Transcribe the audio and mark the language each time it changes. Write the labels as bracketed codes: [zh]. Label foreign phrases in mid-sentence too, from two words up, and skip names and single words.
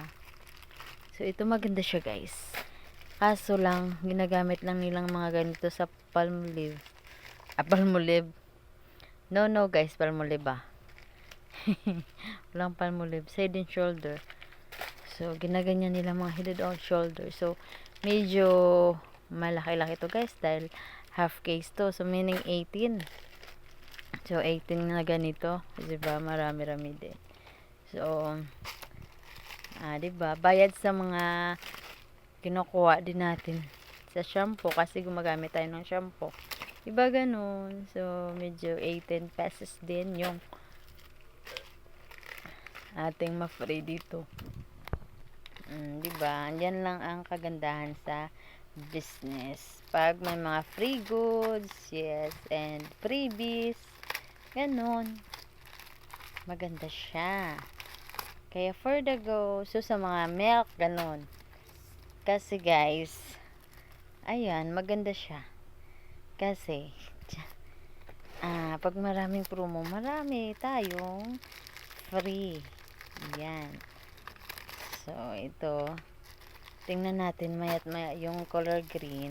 [tl] So, ito maganda siya, guys. Kaso lang, ginagamit lang nilang mga ganito sa Palmolive. [en] Palmolive. No, guys. [tl] Palmolive, Walang Palmolive. Head and Shoulder. So, ginaganyan nila mga Head and Shoulder. So, medyo malaki-laki to guys dahil [en] half case [tl] to. So, meaning 18. So, 18 na ganito. Diba? Marami-rami din. So, diba? Bayad sa mga kinukuha din natin sa shampoo kasi gumagamit tayo ng shampoo. Diba ganun? So, medyo 18 pesos din yung ating ma-free dito. Diba? Yan lang ang kagandahan sa business. Pag may mga [en] free goods, yes, and freebies, [tl] ganun. maganda siya. Kaya [en] for the go, [tl] so sa mga milk, ganun. Kasi guys, ayan, maganda siya. Kasi, pag maraming promo, marami tayong free. Ayan. So, ito, tingnan natin maya't maya yung [en] color green.